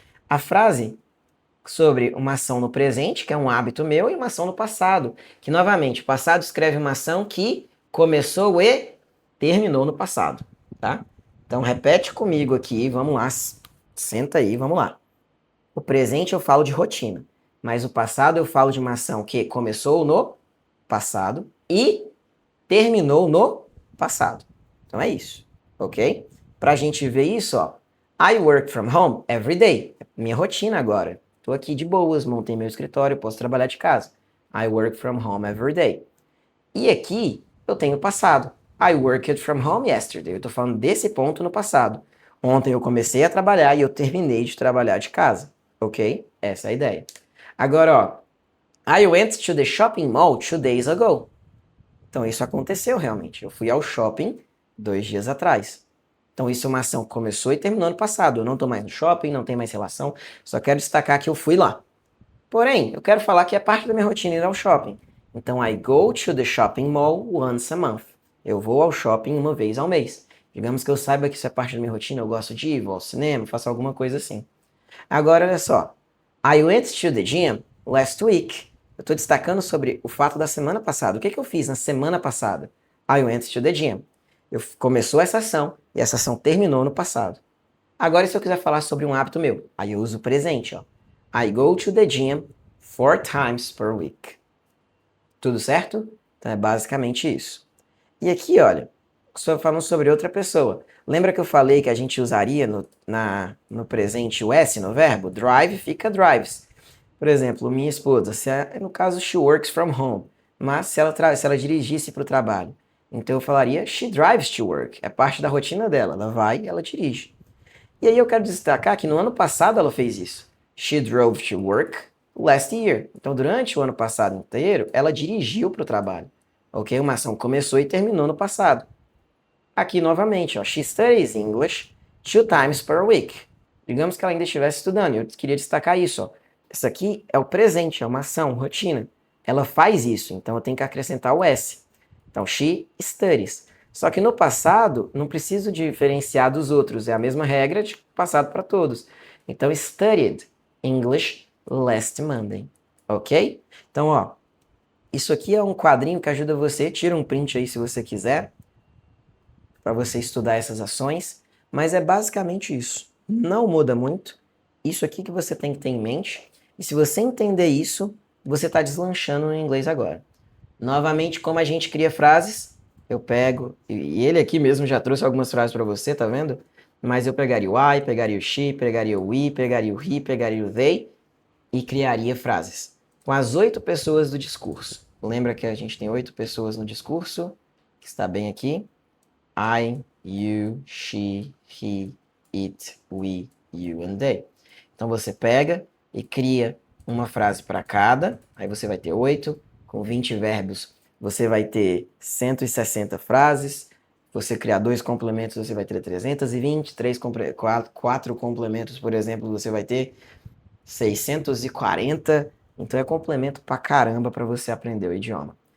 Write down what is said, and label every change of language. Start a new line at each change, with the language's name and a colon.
Portuguese: A frase sobre uma ação no presente, que é um hábito meu, e uma ação no passado, que novamente, o passado escreve uma ação que começou e terminou no passado, tá? Então repete comigo aqui, vamos lá, senta aí, vamos lá. O presente eu falo de rotina, mas o passado eu falo de uma ação que começou no passado e terminou no passado. Então é isso, ok? Pra gente ver isso, ó,
English: I work from home every day.
Portuguese: Minha rotina agora. Tô aqui de boas, montei meu escritório, posso trabalhar de casa.
English: I work from home every day.
Portuguese: E aqui eu tenho passado.
English: I worked from home yesterday.
Portuguese: Eu tô falando desse ponto no passado. Ontem eu comecei a trabalhar e eu terminei de trabalhar de casa. Ok? Essa é a ideia. Agora, ó.
English: I went to the shopping mall 2 days ago.
Portuguese: Então isso aconteceu realmente. Eu fui ao shopping 2 dias atrás. Então isso é uma ação que começou e terminou no passado. Eu não estou mais no shopping, não tem mais relação. Só quero destacar que eu fui lá. Porém, eu quero falar que é parte da minha rotina ir ao shopping.
English: Então, I go to the shopping mall once a month.
Portuguese: Eu vou ao shopping uma vez ao mês. Digamos que eu saiba que isso é parte da minha rotina, eu gosto de ir, vou ao cinema, faço alguma coisa assim. Agora, olha só.
English: I went to the gym last week.
Portuguese: Eu estou destacando sobre o fato da semana passada. O que eu fiz na semana passada?
English: I went to the gym.
Portuguese: Começou essa ação e essa ação terminou no passado. Agora, se eu quiser falar sobre um hábito meu, aí eu uso o presente, ó.
English: I go to the gym 4 times per week.
Portuguese: Tudo certo? Então é basicamente isso. E aqui, olha, falando sobre outra pessoa. Lembra que eu falei que a gente usaria no presente o S no verbo? Drive fica drives. Por exemplo, minha esposa, no caso,
English: she works from home.
Portuguese: Mas se ela dirigisse para o trabalho. Então eu falaria
English: she drives to work.
Portuguese: É parte da rotina dela. Ela vai e ela dirige. E aí eu quero destacar que no ano passado ela fez isso.
English: She drove to work last year.
Portuguese: Então durante o ano passado inteiro, ela dirigiu para o trabalho. Ok? Uma ação começou e terminou no passado. Aqui novamente, ó,
English: she studies English 2 times per week.
Portuguese: Digamos que ela ainda estivesse estudando, eu queria destacar isso. Ó. Isso aqui é o presente, é uma ação, rotina. Ela faz isso, então eu tenho que acrescentar o S. Então,
English: she studies.
Portuguese: Só que no passado, não preciso diferenciar dos outros, é a mesma regra de passado para todos.
English: Então, studied English last Monday. Ok?
Portuguese: Então, ó, isso aqui é um quadrinho que ajuda você, tira um print aí se você quiser, para você estudar essas ações, mas é basicamente isso. Não muda muito. Isso aqui que você tem que ter em mente. E se você entender isso, você está deslanchando no inglês agora. Novamente, como a gente cria frases, eu pego, e ele aqui mesmo já trouxe algumas frases para você, tá vendo? Mas eu pegaria o I, pegaria o she, pegaria o we, pegaria o he, pegaria o they e criaria frases com as 8 pessoas do discurso. Lembra que a gente tem 8 pessoas no discurso, que está bem aqui?
English: I, you, she, he, it, we, you and they.
Portuguese: Então você pega e cria uma frase para cada, aí você vai ter 8, com 20 verbos você vai ter 160 frases, você criar 2 complementos você vai ter 320, 4 complementos, por exemplo, você vai ter 640, então é complemento pra caramba para você aprender o idioma.